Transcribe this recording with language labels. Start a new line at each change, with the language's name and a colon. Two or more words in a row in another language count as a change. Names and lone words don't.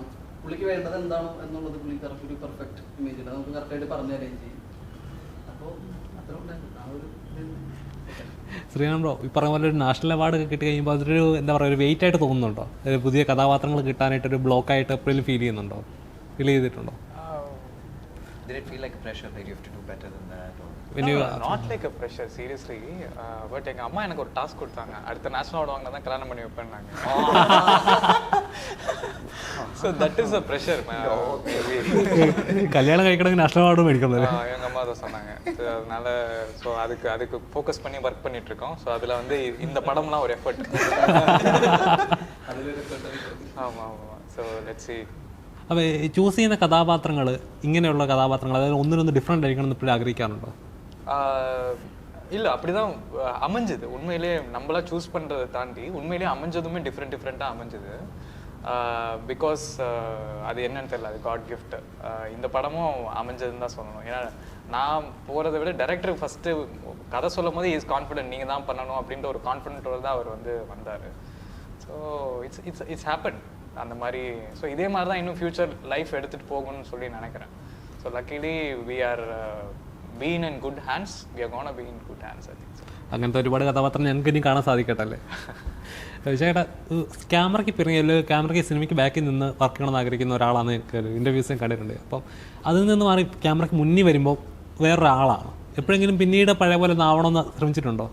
Malayalam: പുള്ളിക്ക് വേണ്ടത് എന്താണോ എന്നുള്ളത് പുള്ളി കറക്റ്റ് ഒരു പെർഫെക്റ്റ് ഇമേജ് ഉണ്ട്, നമുക്ക് കറക്റ്റായിട്ട് പറഞ്ഞു തരുകയും ചെയ്യും. അപ്പോൾ അത്ര ഉണ്ടായിരുന്നു ആ ഒരു. ശ്രീറാം ബ്രോ ഈ പറഞ്ഞ പോലെ ഒരു
English: national award
Malayalam: ഒക്കെ കിട്ടി കഴിയുമ്പോൾ അതൊരു എന്താ പറയുക, ഒരു വെയിറ്റ് ആയിട്ട് തോന്നുന്നുണ്ടോ? പുതിയ കഥാപാത്രങ്ങൾ കിട്ടാനായിട്ടൊരു ബ്ലോക്കായിട്ട് എപ്പോഴും ഫീൽ ചെയ്യുന്നുണ്ടോ? ഫീൽ ചെയ്തിട്ടുണ്ടോ?
English: Did it feel like a pressure that you have to do better than that? Or? Not like a pressure, seriously.
Tamil: But எங்க அம்மா எனக்கு ஒரு டாஸ்க் கொடுத்தாங்க, அடுத்த
English: national award
Tamil: வாங்கினா தான் கல்யாணம் பண்ணி வைப்பேன்னாங்க.
English: So that is a pressure.
Malayalam: கல்யாணம் കഴിക്കണമെങ്കിൽ
English: national award
Malayalam: മേടിക്കണം.
Tamil: எங்க அம்மா அதை சொன்னாங்க. அதனால ஸோ அதுக்கு ஃபோக்கஸ் பண்ணி ஒர்க் பண்ணிட்டு இருக்கோம். ஸோ அதில் வந்து இந்த படம்லாம் ஒரு எஃபர்ட்.
English: ஆமாம். so let's see.
Malayalam: അപ്പോൾ ചൂസ് ചെയ്യുന്ന കഥാപാത്രങ്ങൾ ഇങ്ങനെയുള്ള കഥാപാത്രങ്ങൾ, അതായത് ഒന്നിനൊന്ന് ഡിഫറെൻ്റ് ആയിരിക്കണം എന്ന് ഇപ്പോഴും ആഗ്രഹിക്കാറുണ്ടോ?
Tamil: இல்லை அப்படிதான் அமைஞ்சது. உண்மையிலே நம்மளா சூஸ் பண்ணுறதை தாண்டி உண்மையிலேயே அமைஞ்சதுமே டிஃப்ரெண்ட்டாக அமைஞ்சது. பிகாஸ் அது என்னன்னு தெரியல, அது
English: god gift.
Tamil: இந்த படமும் அமைஞ்சதுன்னு தான் சொல்லணும். ஏன்னா நான் போகிறத விட டைரக்டர் ஃபஸ்ட்டு கதை சொல்லும் போது
English: is confident,
Tamil: நீங்கள் தான் பண்ணணும் அப்படின்ற ஒரு கான்ஃபிடென்ட்டோடு தான் அவர் வந்து வந்தார்.
English: so it's happen
Tamil: அந்த மாதிரி. ஸோ இதே மாதிரி தான் இன்னும்
English: future life
Tamil: எடுத்துகிட்டு போகணும்னு சொல்லி நினைக்கிறேன்.
English: so luckily we are been in good hands. we are gonna be in good hands.
Malayalam: അങ്ങനത്തെ ഒരുപാട് കഥാപാത്രം ഞങ്ങൾക്ക് ഇനി കാണാൻ സാധിക്കട്ടല്ലേ. ചേട്ടാ ക്യാമറയ്ക്ക് പിറകിൽ ക്യാമറയ്ക്ക് സിനിമയ്ക്ക് ബാക്കിൽ നിന്ന് വർക്ക് ചെയ്യണമെന്ന് ആഗ്രഹിക്കുന്ന ഒരാളാണ് എനിക്ക് ഇൻ്റർവ്യൂസ് കണ്ടിട്ടുണ്ട്. അപ്പം അതിൽ നിന്ന് മാറി ക്യാമറയ്ക്ക് മുന്നിൽ വരുമ്പോൾ വേറൊരാളാണ്. എപ്പോഴെങ്കിലും പിന്നീട് പഴയ പോലെ ആവണമെന്ന് ശ്രമിച്ചിട്ടുണ്ടോ?